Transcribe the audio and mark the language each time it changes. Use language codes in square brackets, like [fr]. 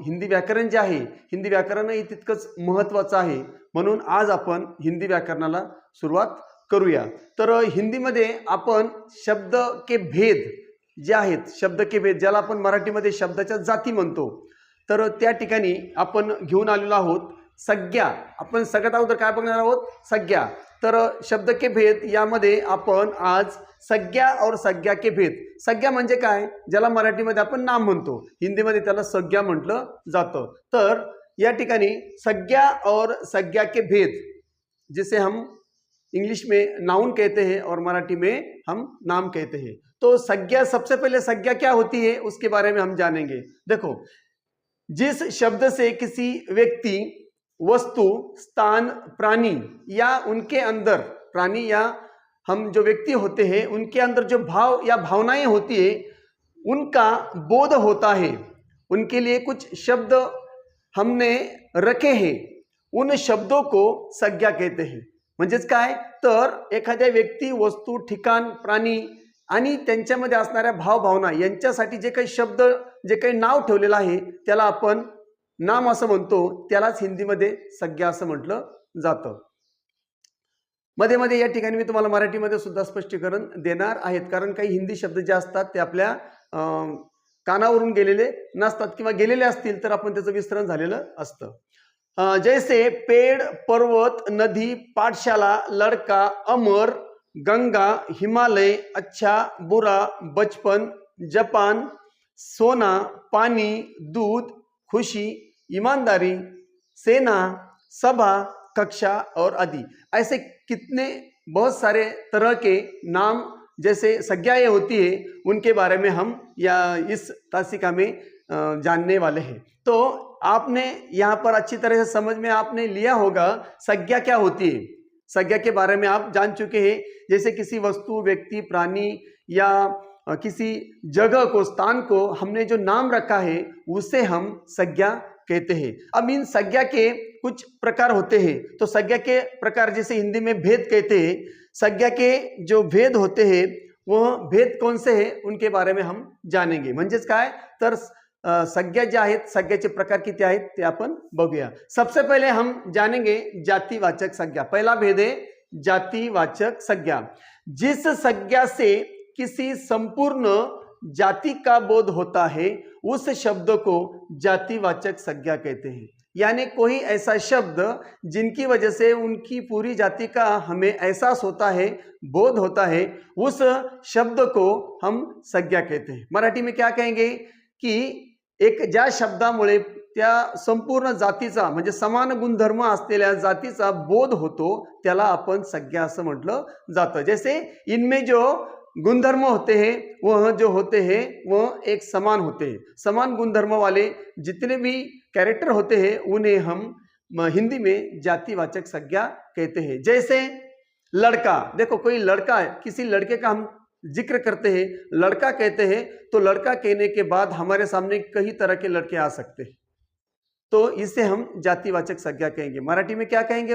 [mr] हिंदी व्याकरण जे आहे, हिंदी व्याकरणही तितकंच महत्त्वाचं आहे, म्हणून आज आपण हिंदी व्याकरणाला सुरुवात करूया. तर हिंदीमध्ये आपण [hi] शब्द के भेद [mr] जे आहेत, शब्द के भेद ज्याला आपण मराठीमध्ये शब्दाच्या जाती म्हणतो, तर त्या ठिकाणी आपण घेऊन आलेलो आहोत संज्ञा. आपण सगळ्यात अगोदर काय बघणार आहोत? संज्ञा. तर शब्द के भेद यामध्ये आपण आज [hi] संज्ञा और संज्ञा के भेद. [mr] संज्ञा म्हणजे काय? ज्याला मराठीमध्ये आपण नाम म्हणतो, हिंदीमध्ये त्याला संज्ञा म्हटलं जातं. तर या ठिकाणी [hi] संज्ञा और संज्ञा के भेद जिसे हम इंग्लिश में नाउन कहते हैं और मराठी में हम नाम कहते हैं. तो संज्ञा, सबसे पहले संज्ञा क्या होती है उसके बारे में हम जानेंगे. देखो, जिस शब्द से किसी व्यक्ति, वस्तु, स्थान, प्राणी या उनके अंदर, प्राणी या हम जो व्यक्ति होते हैं उनके अंदर जो भाव या भावनाएं होती है उनका बोध होता है. उनके लिए कुछ शब्द हमने रखे हैं, उन शब्दों को संज्ञा कहते हैं. [mr] म्हणजेच काय? तर एखाद्या व्यक्ती, वस्तू, ठिकाण, प्राणी आणि त्यांच्यामध्ये असणाऱ्या भावभावना यांच्यासाठी जे काही शब्द, जे काही नाव ठेवलेलं आहे त्याला आपण नाम असं म्हणतो. त्यालाच हिंदीमध्ये संज्ञा असं म्हटलं जातं. मध्ये मध्ये या ठिकाणी मी तुम्हाला मराठीमध्ये सुद्धा स्पष्टीकरण देणार आहेत, कारण काही हिंदी शब्द जे असतात ते आपल्या कानावरून गेलेले नसतात किंवा गेलेले असतील तर आपण त्याचं विस्तरण झालेलं असतं. [hi] जैसे पेड़, पर्वत, नदी, पाठशाला, लड़का, अमर, गंगा, हिमालय, अच्छा, बुरा, बचपन, जापान, सोना, पानी, दूध, खुशी, ईमानदारी, सेना, सभा, कक्षा और आदि. ऐसे कितने बहुत सारे तरह के नाम जैसे संज्ञाएं होती है उनके बारे में हम या इस तासिका में जानने वाले हैं. तो आपने यहाँ पर अच्छी तरह से समझ में आपने लिया होगा संज्ञा क्या होती है. संज्ञा के बारे में आप जान चुके हैं. जैसे किसी वस्तु, व्यक्ति, प्राणी या किसी जगह को, स्थान को हमने जो नाम रखा है उसे हम संज्ञा कहते हैं. अब इन संज्ञा के कुछ प्रकार होते हैं. तो संज्ञा के प्रकार जैसे हिंदी में भेद कहते हैं. संज्ञा के जो भेद होते हैं वह भेद कौन से हैं उनके बारे में हम जानेंगे. [mr] म्हणजेच काय? तर संज्ञा ज्या आहेत, संज्ञाचे प्रकार किती आहेत ते आपण बघूया. [hi] सबसे पहले हम जानेंगे जातिवाचक संज्ञा. पहला भेद है जातिवाचक संज्ञा. जिस संज्ञा से किसी संपूर्ण जाति का बोध होता है उस शब्द को जातिवाचक संज्ञा कहते हैं. यानी कोई ऐसा शब्द जिनकी वजह से उनकी पूरी जाति का हमें एहसास होता है, बोध होता है, उस शब्द को हम संज्ञा कहते हैं. मराठी में क्या कहेंगे की एक [mr] ज्या शब्दामुळे त्या संपूर्ण जातीचा म्हणजे समान गुणधर्म असलेल्या जातीचा बोध होतो त्याला आपण संज्ञा असं म्हटलं जातं. [hi] जैसे इनमें जो गुणधर्म होते हैं वह जो होते हैं वह एक समान होते हैं. समान गुणधर्म वाले जितने भी कैरेक्टर होते हैं उन्हें हम हिंदी में जातिवाचक संज्ञा कहते हैं. जैसे लड़का, देखो कोई लड़का है, किसी लड़के का हम जिक्र करते हैं, लड़का कहते हैं, तो लड़का कहने के बाद हमारे सामने कई तरह के लड़के आ सकते हैं, तो इसे हम जातिवाचक संज्ञा कहेंगे. मराठी में क्या कहेंगे?